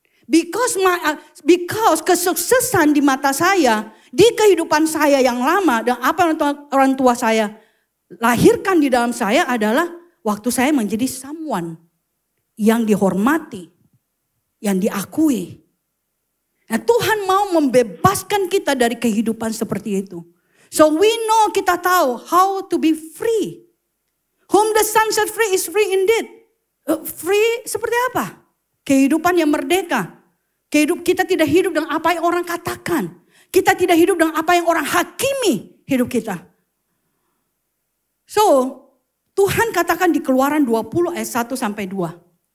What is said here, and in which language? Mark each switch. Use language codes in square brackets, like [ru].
[en] Because [id] kesuksesan di mata saya, di kehidupan saya yang lama, dan apa yang orang tua saya lahirkan di dalam saya adalah waktu saya menjadi [en] someone [id] yang dihormati, yang diakui. Nah, Tuhan mau membebaskan kita dari kehidupan seperti itu. [en] So we know, [id] kita tahu [en] how to be free. Whom the Son set free is free indeed. [id] Free seperti apa? Kehidupan yang merdeka. Kita tidak hidup dengan apa yang orang katakan. Kita tidak hidup dengan apa yang orang hakimi hidup kita. So, Tuhan katakan di Keluaran 20 ayat 1 sampai 2.